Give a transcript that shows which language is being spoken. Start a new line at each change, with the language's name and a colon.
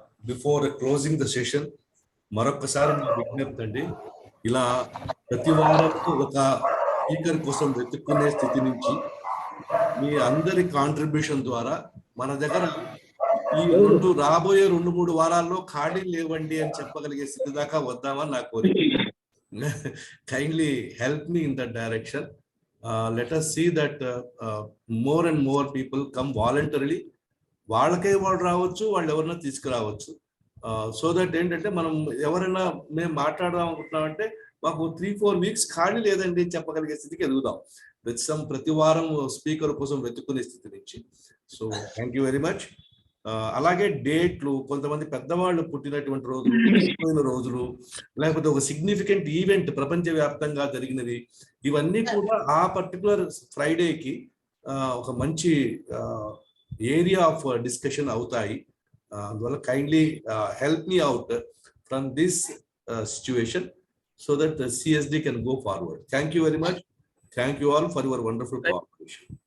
English: before closing the session
Telugu: మరొకసారి నా విజ్ఞప్తి అండి, ఇలా ప్రతి వారం ఒక స్పీకర్ కోసం వెతుక్కునే స్థితి నుంచి మీ అందరి కాంట్రిబ్యూషన్ ద్వారా మన దగ్గర ఈ రాబోయే 2-3 వారాల్లో ఖాళీ లేవండి అని చెప్పగలిగే స్థితి దాకా వద్దామని నా కోరిక.
English: Kindly help me in that direction. Let us see that more and more people come voluntarily.
Telugu: వాళ్ళకే వాళ్ళు రావచ్చు, వాళ్ళు ఎవరైనా తీసుకురావచ్చు. సో దట్ ఏంటంటే మనం ఎవరైనా మేము మాట్లాడదాం అనుకుంటున్నామంటే మాకు 3-4 వీక్స్ ఖాళీ లేదండి చెప్పగలిగే స్థితికి ఎదుగుదాం. ప్రతి వారం స్పీకర్ కోసం వెతుక్కునే స్థితి నుంచి.
English: So thank you very much.
Telugu: అలాగే డేట్లు, కొంతమంది పెద్దవాళ్ళు పుట్టినటువంటి రోజులు, చనిపోయిన రోజులు, లేకపోతే ఒక సిగ్నిఫికెంట్ ఈవెంట్ ప్రపంచవ్యాప్తంగా జరిగినవి, ఇవన్నీ కూడా ఆ పర్టికులర్ ఫ్రైడేకి ఒక మంచి ఏరియా ఆఫ్ డిస్కషన్ అవుతాయి.
English: అందువల్ల kindly help me out from this situation so that the CSD can go forward. Thank you very much. Thank you all for your wonderful cooperation.